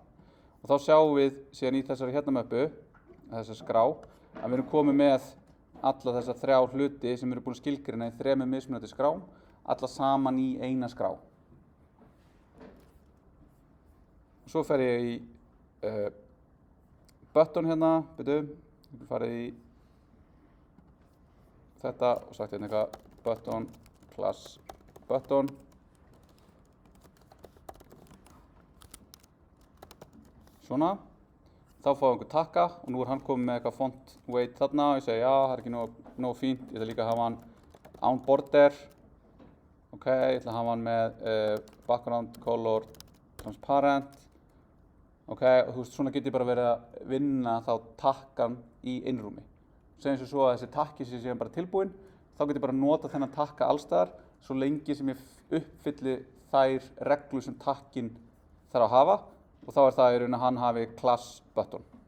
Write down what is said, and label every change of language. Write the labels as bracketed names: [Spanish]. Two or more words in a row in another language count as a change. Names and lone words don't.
[Icelandic] Og þá sjáum við síðan í þessari hérna möppu, þessari skrá, að við erum komið með alla þessa 3 hluti sem eru búin að skilgreina í 3 mismunandi skrám, alla saman í eina skrá. Og svo fer ég í button hérna, ég farið í þetta og sagt hérna eitthvað [English] button class button. [Icelandic] Svona, þá fáum við einhver takka og nú er hann komið með eitthvað [English] font weight [Icelandic] þarna og ég segi já, það er ekki nóg fínt, ég ætla líka að hafa hann án border. Ok, ég ætla að hafa hann með [English] background color transparent. [Icelandic] Ok, og þú veist, svona get ég bara verið að vinna þá takkan í innrúmi. Segjum svo að þessi takki sé síðan bara tilbúinn, þá get ég bara nota þennan takka allstaðar svo lengi sem ég uppfylli þær reglur sem takkin þarf að hafa og þá er það í raun að hann hafi [English] class button.